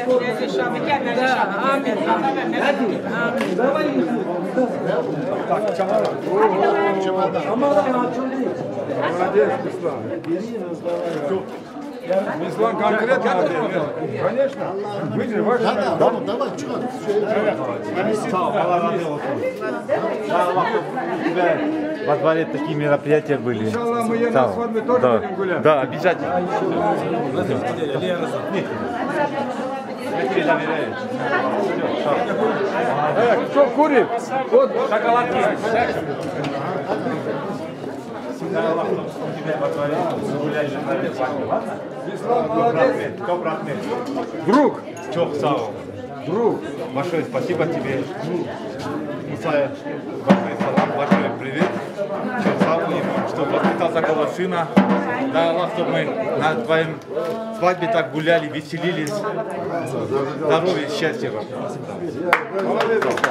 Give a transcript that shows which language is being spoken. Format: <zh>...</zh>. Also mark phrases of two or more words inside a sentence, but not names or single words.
<ru>Да, амин. Молодец, Беслан. Беслан конкретно отдельно. Конечно. Выйди, ваш. Давай,</ru> <tr>çıkar. Sağ ol, Allah razı olsun.</tr> <ru>Во дворе такие мероприятия были. Иншаллах, мы на свадьбе тоже будем гулять. Да, обязательно. Кто курит? Вот шоколадки. Беслан, молодец. Друг.</ru> <tr>Çok sağ ol.</tr> <ru>Друг. Большое спасибо тебе. Мусая, большой салам, большой привет.</ru> <tr>Çok sağ ol,</tr> <ru>что воспитал такого сына. Да, Аллах, чтобы мы на твоем свадьбе так гуляли, веселились. Здоровья, счастья вам. Молодец.</ru>